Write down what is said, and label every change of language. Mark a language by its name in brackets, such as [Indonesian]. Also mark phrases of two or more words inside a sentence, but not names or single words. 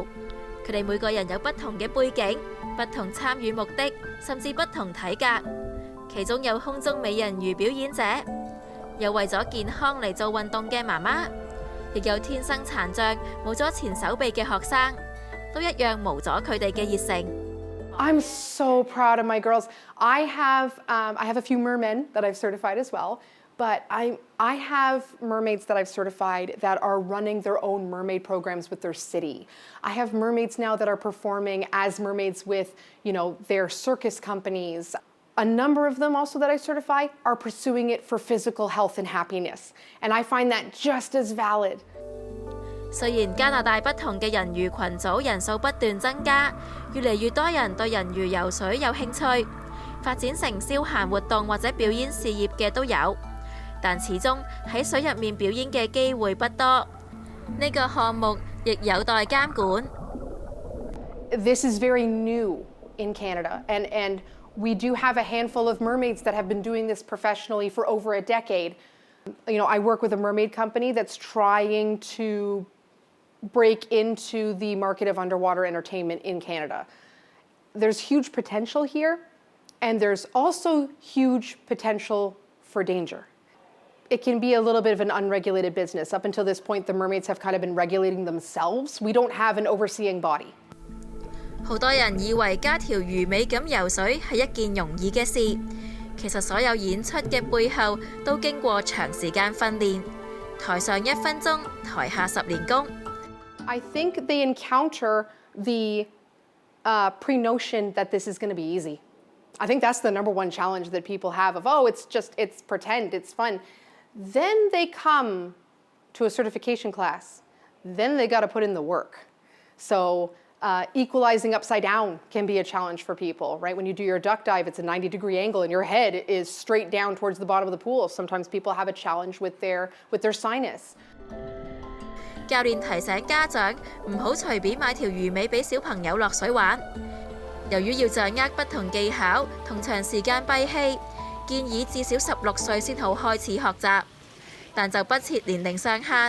[Cantonese] 佢哋每個人有不同嘅背景、不同參與目的，甚至不同體格。其中有空中美人魚表演者，有為咗健康嚟做運動嘅媽媽，亦有天生殘障冇咗前手臂嘅學生，都一樣無咗佢哋嘅熱誠。 [English] I'm so proud of my girls. I have a few mermen that I've certified as well, but I have mermaids that I've certified that are running their own mermaid programs with their city. I have mermaids now that are performing as mermaids with, their circus companies. A number of them also that I certify are pursuing it for physical health and happiness, and I find that just as valid. [Cantonese] 雖然加拿大不同嘅人魚群組人數不斷增加，越嚟越多人對人魚游水有興趣，發展成消閒活動或者表演事業嘅都有，但始終喺水入面表演嘅機會不多。呢個項目亦有待監管。 [English] This is very new in Canada, and we do have a handful of mermaids that have been doing this professionally for over a decade. I work with a mermaid company that's trying to break into the market of underwater entertainment in Canada. There's huge potential here, and there's also huge potential for danger. It can be a little bit of an unregulated business. Up until this point, the mermaids have kind of been regulating themselves. We don't have an overseeing body. [Cantonese] 好多人以為加條魚尾咁游水係一件容易嘅事，其實所有演出嘅背後都經過長時間訓練，台上1分鐘，台下10年功。 [English] I think they encounter the pre-notion that this is going to be easy. I think that's the number one challenge that people have of, it's pretend, it's fun. Then they come to a certification class. Then they got to put in the work. So equalizing upside down can be a challenge for people, right? When you do your duck dive, it's a 90-degree angle and your head is straight down towards the bottom of the pool. Sometimes people have a challenge with their sinus. [Cantonese] 教練提醒家長唔好隨便買條魚尾俾小朋友落水玩。由於要掌握不同技巧同長時間閉氣，建議至少16歲先好開始學習，但就不設年齡上限。